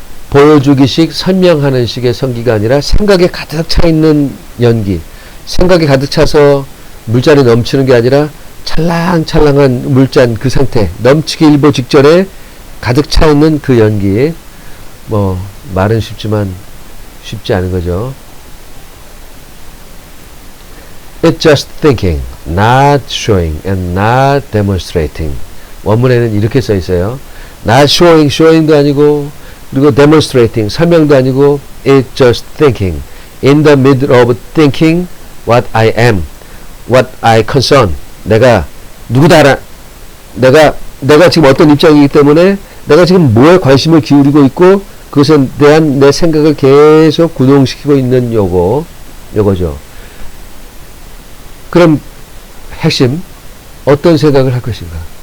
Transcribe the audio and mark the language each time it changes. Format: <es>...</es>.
<ko>보여주기식, 설명하는 식의 성기가 아니라 생각에 가득 차 있는 연기. 생각에 가득 차서 물잔이 넘치는 게 아니라 찰랑찰랑한 물잔 그 상태, 넘치기 일보 직전에 가득 차 있는 그 연기. 뭐 말은 쉽지만 쉽지 않은 거죠.</ko> <en>It's just thinking, not showing and not demonstrating.</en> <ko>원문에는 이렇게 써 있어요.</ko> <en>Not showing, showing도 아니고,</en> <ko>그리고</ko> <en>demonstrating,</en> <ko>설명도 아니고,</ko> <en>it's just thinking. In the middle of thinking what I am, what I concern.</en> <ko>내가 누구다 알아. 내가 지금 어떤 입장이기 때문에 내가 지금 뭐에 관심을 기울이고 있고 그것에 대한 내 생각을 계속 구동시키고 있는 요거죠. 그럼 핵심, 어떤 생각을 할 것인가?</ko>